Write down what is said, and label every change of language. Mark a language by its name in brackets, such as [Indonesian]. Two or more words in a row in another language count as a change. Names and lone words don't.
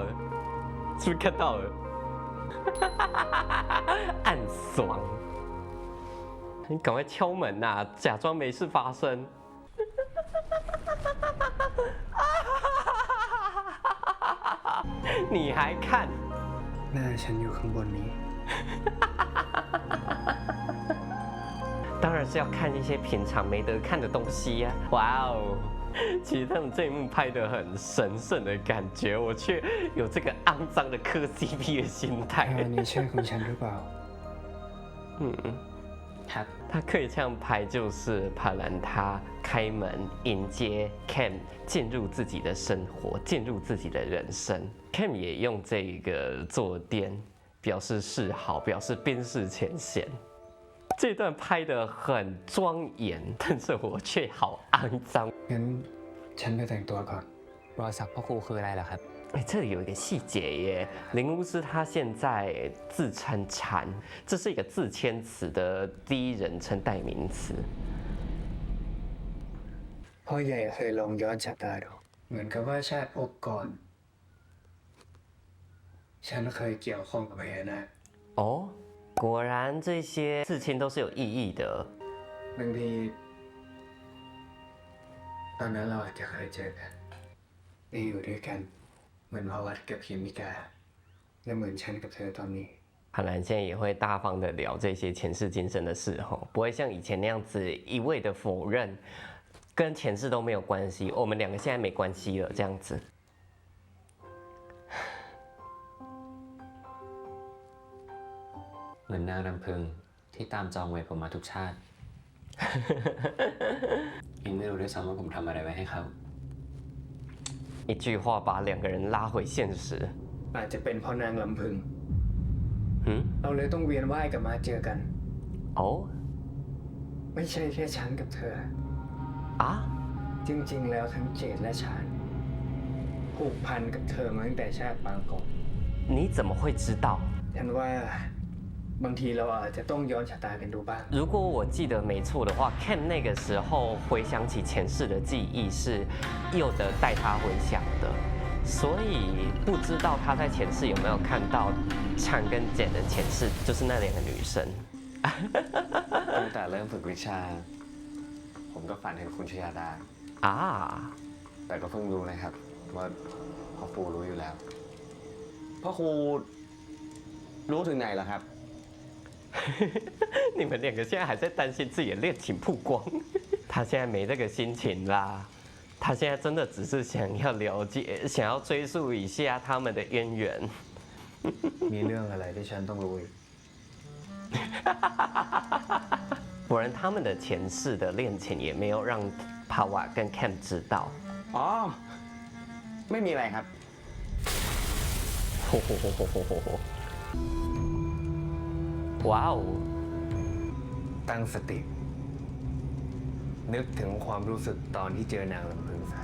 [Chinese] 是不是看到了？暗爽！你赶快敲门呐、假装没事发生。你还看？ [Thai] หน้าฉันอยู่ข้างบนนี้ [Chinese] 当然是要看一些平常没得看的东西呀、啊！哇哦，其实他们这一幕拍得很神圣的感觉，我却有这个肮脏的磕 CP 的心态。 [Thai] อันนี้ใช่ของฉันหรือเปล่า ครับ [Chinese] 他可以这样拍，就是帕兰他开门迎接 Cam 进入自己的生活，进入自己的人生。Cam 也用这个坐垫表示示好，表示冰释前嫌。这段拍得很庄严，但是我却好肮脏。 [Thai] งั้นฉันไปแต่งตัวก่อน รอยสักพ่อครูคืออะไรล่ะครับ [Chinese] 哎，这里有一个细节耶，林巫师他现在自称禅，这是一个自谦词的第一人称代名词。 [Thai] พ่อใหญ่เคยลองย้อนชะตาดูเหมือนกับว่าชาติภพก่อน ฉันเคยเกี่ยวข้องกับพญานาค [Chinese] 哦，果然这些刺青都是有意义的。 [Thai] บางทีตอนนั้นเราอาจจะเคยเจอกันได้อยู่ด้วยกัน เหมือนพวัตกับพิมิกา และเหมือนฉันกับเธอตอนนี้ [Chinese] 韩兰现在也会大方的聊这些前世今生的事吼，不会像以前那样子一味的否认，跟前世都没有关系，我们两个现在没关系了这样子。 [Thai] เหมือนนางรำพึงที่ตามจองไว้ผมมาทุกชาติ ยังไม่รู้ด้วยซ้ำว่าผมทำอะไรไว้ให้เขา [Chinese] 一句话把两个人拉回现实。 [Thai] อาจจะเป็นเพราะนางลำพึง 嗯， เราเลยต้องเวียนว่ายกลับมาเจอกัน 哦， ไม่ใช่แค่ฉันกับเธอ 啊， จริงๆ แล้วทั้งเจดและชานผูกพันกับเธอมาตั้งแต่ชาติปางก่อน [Chinese] 你怎么会知道？ [Thai] ฉันว่าบางทีเราอาจจะต้องย้อนชะตากันดูบ้าง [Chinese] 如果我记得没错的话 ，Cam 那个时候回想起前世的记忆是佑德带他回想的，所以不知道他在前世有没有看到찬跟简的前世，就是那两个女生。 [Thai] ตั้งแต่เริ่มฝึกวิชา ผมก็ฝันเห็นคุณชยาดา 啊， แต่ก็เพิ่งรู้นะครับ ว่าพ่อครูรู้อยู่แล้ว พ่อครูรู้ถึงไหนล่ะครับ [Chinese] 你们两个现在还在担心自己的恋情曝光，他现在没这个心情啦。他现在真的只是想要了解，想要追溯一下他们的渊源。 [Thai] มีเรื่องอะไรที่ฉันต้องรู้อีก [Chinese] 果然他们的前世的恋情也没有让帕瓦跟 Cam 知道。 [Thai] อ๋อ ไม่มีอะไรครับ 哇哦！ ตั้งสติ นึกถึงความรู้สึกตอนที่เจอนางลำพึงซะ